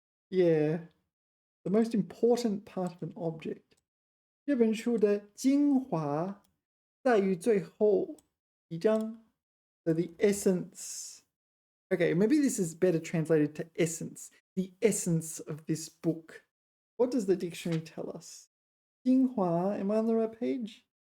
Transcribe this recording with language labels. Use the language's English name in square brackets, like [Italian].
[English] Yeah, the most important part of an object. [Chinese] 这本书的精华在于最后一章. [English] So the essence. Okay, maybe this is better translated to essence. The essence of this book. What does the dictionary tell us? 精华, am I on the right page?